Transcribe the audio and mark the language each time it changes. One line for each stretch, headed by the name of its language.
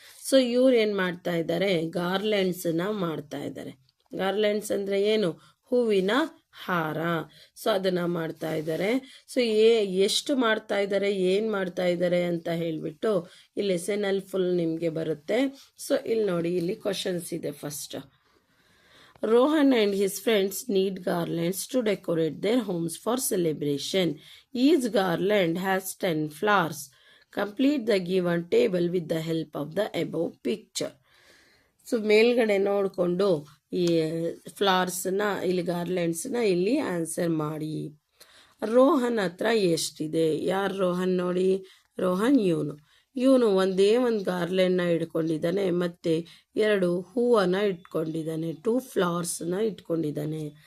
Kannada: So ಇವ್ರು ಏನು ಮಾಡ್ತಾ ಇದ್ದಾರೆ, ಗಾರ್ಲೆಂಡ್ಸ್ನ ಮಾಡ್ತಾ ಇದ್ದಾರೆ. ಗಾರ್ಲೆಂಡ್ಸ್ ಅಂದರೆ ಏನು, ಹೂವಿನ ಹಾರ. ಸೊ ಅದನ್ನ ಮಾಡ್ತಾ ಇದ್ದಾರೆ. ಸೊ ಎಷ್ಟು ಮಾಡ್ತಾ ಇದ್ದಾರೆ, ಏನು ಮಾಡ್ತಾ ಇದ್ದಾರೆ ಅಂತ ಹೇಳಿಬಿಟ್ಟು ಈ ಲೆಸನಲ್ಲಿ ಫುಲ್ ನಿಮಗೆ ಬರುತ್ತೆ. ಸೊ ಇಲ್ಲಿ ನೋಡಿ, ಇಲ್ಲಿ ಕ್ವಶನ್ಸ್ ಇದೆ.
English: First, Rohan and his friends need garlands to decorate their homes for celebration. Each garland has 10 flowers. Complete the given table with the help of the above picture.
Kannada: So ಮೇಲ್ಗಡೆ ನೋಡಿಕೊಂಡು ಈ ಫ್ಲವರ್ಸ್ನ ಇಲ್ಲಿ ಗಾರ್ಲೆಂಡ್ಸ್ನ ಇಲ್ಲಿ answer ಮಾಡಿ. ರೋಹನ್ ಹತ್ರ ಎಷ್ಟಿದೆ, ಯಾರು ರೋಹನ್ ನೋಡಿ, ರೋಹನ್ ಇವನು ಒಂದೇ ಒಂದು ಗಾರ್ಲೆಂಡ್ನ ಇಟ್ಕೊಂಡಿದ್ದಾನೆ, ಮತ್ತೆ 2 ಹೂವನ್ನ ಇಟ್ಕೊಂಡಿದ್ದಾನೆ, 2 ಫ್ಲವರ್ಸ್ನ ಇಟ್ಕೊಂಡಿದ್ದಾನೆ.